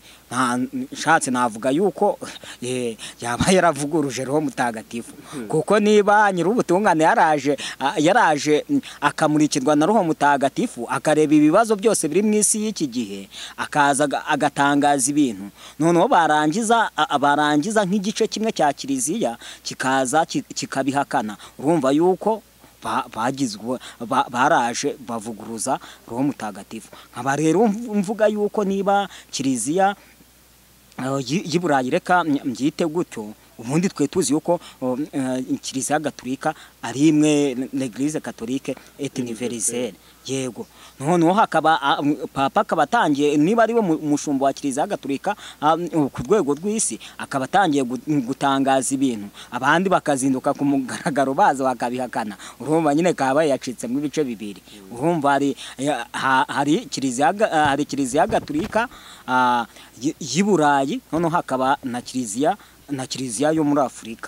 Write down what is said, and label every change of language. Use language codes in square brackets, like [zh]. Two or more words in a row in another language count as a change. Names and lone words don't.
[rw] nshatse navuga yuko yaba yaravuguruje Roho Mutagatifu, kuko niba nyir'ubutungane yaraje akamurikirwa na Roho Mutagatifu akareba ibibazo byose biri mu isi y'iki gihe, akaza agatangaza ibintu, noneho barangiza nk'igice kimwe cya Kiliziya kikaza kikabihakana, urumva yuko baraje bavuguruza Roho Mutagatifu. Nkaba rero mvuga yuko niba Kiliziya y'i Burayi, reka mbyite gutyo, ubundi twe tuzi yuko Kiliziya Gatolika ari imwe, [fr] l'Eglise catholique et universelle. [rw] Yego, noneho hakaba papa akaba atangiye, niba ariwe umushumba wa Kiliziya Gatolika ku rwego rw'isi, akaba atangiye gutangaza ibintu, abandi bakazinduka ku mugaragaro baza bakabihakana. Urumva nyine kaba yacitsemo ibice bibiri. Urumva hari Kiliziya Gatolika y'i Burayi, noneho hakaba na Kiliziya yo muri Afurika.